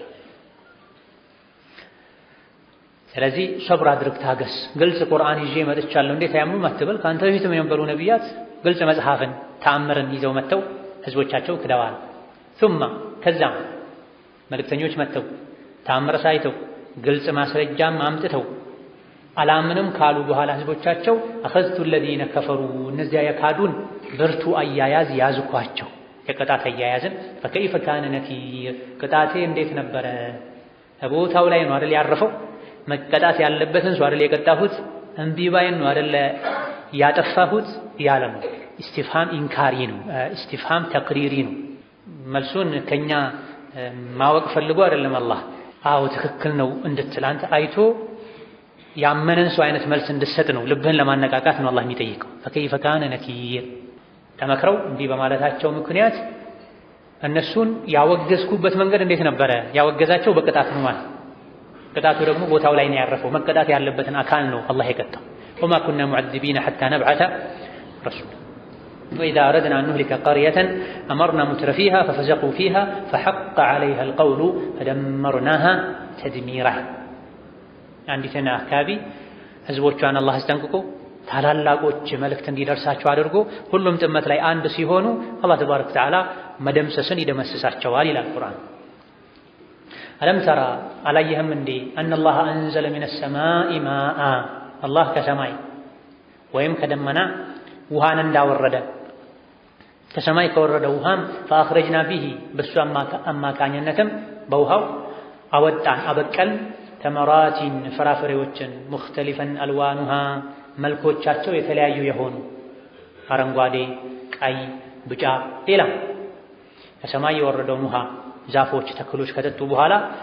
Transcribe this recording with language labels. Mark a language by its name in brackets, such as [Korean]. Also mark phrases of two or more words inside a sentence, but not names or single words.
[Amharic] ስለዚህ ሰብር አድርግ፣ ታገስ። ግልጽ ቁርአን ይዤ መጥቻለሁ እንዴት አያምኑም አትበል። ካንተ በፊትም የነበሩ ነቢያት ግልጽ መጽሐፍን ተአምርን ይዘው መጥተው ህዝቦቻቸው ክደዋል። ثم ከዛም መልእክተኞች መጥተው ተአምር ሳይተው ግልጽ ማስረጃም አምጥተው አላምንም ካሉ በኋላ ህዝቦቻቸው አኸዝቱ [Arabic] الذين كفروا [Amharic] እነዚያ የካዱን ብርቱ አያያዝ ያዝኳቸው። የቅጣት አያያዝን [Arabic] فكيف كان نكير [Amharic] ቅጣቴ እንዴት ነበረ? ቦታው ላይ ነው አይደል ያረፈው? መቀጣት ያለበትን ሰው አይደል የቀጣሁት? እምቢ ባይን ነው አይደል ያጠፋሁት? ያለ ነው። [Arabic] استفهام إنكاري [Amharic] ነው። [Arabic] استفهام تقريري [Amharic] ነው። መልሱን ከኛ ማወቅ ፈልጎ አይደለም አላህ አዎ ትክክል ነው እንድትል አንተ አይቶ ያመነን ሰው አይነት መልስ እንድትሰጥ ነው። ልብህን ለማነቃቃት ነው አላህ የሚጠይቀው። [Arabic] فكيف كان نكير [Amharic] ተመክረው እንዲህ በማለታቸው ምክንያት እነሱን ያወገዝኩበት መንገድ እንዴት ነበረ? ያወገዛቸው በቅጣት ነው ማለት። ቅጣቱ ደግሞ ቦታው ላይ ነው ያረፈው። መቀጣት ያለበትን አካል ነው አላህ የቀጣው። [Arabic] وما كنا معذبين حتى نبعث رسولا وإذا أردنا أن نهلك قرية أمرنا مترفيها ففسقوا فيها فحق عليها القول فدمرناها تدميرا [Amharic] አንዲትና አካባቢ ህዝቦቿን አላህ አስጠንቅቆ ታላላቆች መልእክት እንዲደርሳቸው አድርጎ ሁሉም ጥመት ላይ አንድ ሲሆኑ አላህ [Arabic] تبارك وتعالى [Amharic] መደምሰስን ይደመስሳቸዋል ይላል ቁርአን። አለም ተራ አላየህም እንዴ [Arabic] أن الله أنزل من السماء ماء [Amharic] አላህ ከሰማይ ወይም ከደመና ውሃን እንዳወረደ ከሰማይ ከወረደ ውሃም [Arabic] فأخرجنا به [Amharic] በሱ አማካኝነትም በውሃው አወጣን አበቀልን ተመራቲን ፍራፍሬዎችን [Arabic] مختلفا ألوانها [Amharic] መልኮቻቸው የተለያዩ የሆኑ አረንጓዴ፣ ቀይ፣ ብጫ ሌላ ከሰማይ የወረደውን ውሃ ዛፎች፣ ተክሎች ከጠጡ በኋላ